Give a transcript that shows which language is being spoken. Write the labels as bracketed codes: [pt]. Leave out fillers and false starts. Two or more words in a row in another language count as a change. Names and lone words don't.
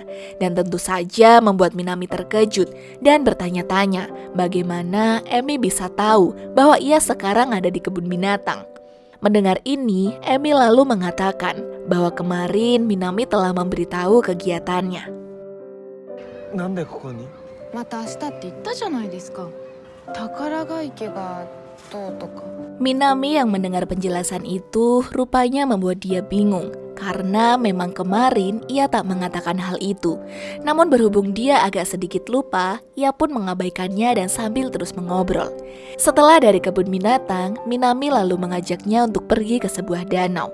[id] Dan tentu saja membuat Minami terkejut dan bertanya-tanya bagaimana Emi bisa tahu bahwa ia sekarang ada di kebun binatang. Mendengar ini, Emi lalu mengatakan bahwa kemarin Minami telah memberitahu kegiatannya. [ja] なんでここに？また明日って言ったじゃないですか宝ヶ池がどうとか [id] Minami yang mendengar penjelasan itu rupanya membuat dia bingung karena memang kemarin ia tak mengatakan hal itu. Namun berhubung dia agak sedikit lupa, ia pun mengabaikannya dan sambil terus mengobrol. Setelah dari kebun binatang, Minami lalu mengajaknya untuk pergi ke sebuah danau.